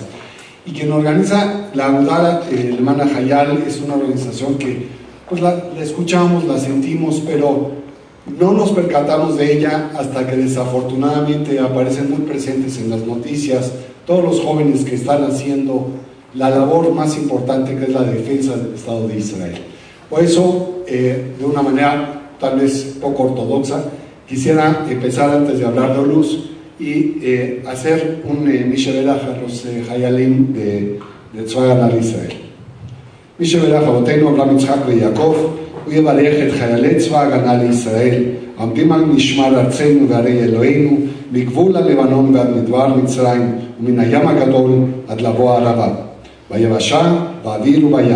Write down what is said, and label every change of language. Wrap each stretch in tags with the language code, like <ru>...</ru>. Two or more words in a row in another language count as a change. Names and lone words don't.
<es>Y quien organiza la Agudá, el hermana Hayal, es una organización que pues la escuchamos, la sentimos, pero no nos percatamos de ella hasta que desafortunadamente aparecen muy presentes en las noticias todos los jóvenes que están haciendo la labor más importante, que es la defensa del Estado de Israel. Por eso, de una manera tal vez poco ortodoxa, quisiera empezar antes de hablar de Oluz y hacer un Mishevelach a los Hayalim de</es> <he>צבא הגנה ישראל. מי שברך אבותינו אברהם יצחק ויעקב, הוא יברך את חיילי צבא הגנה לישראל, העומדים על משמר ארצנו וערי אלוהינו, מגבול הלבנון ועד מדבר מצרים, ומן הים הגדול עד לבוא הערבה, ביבשה, באוויר ובים.</he>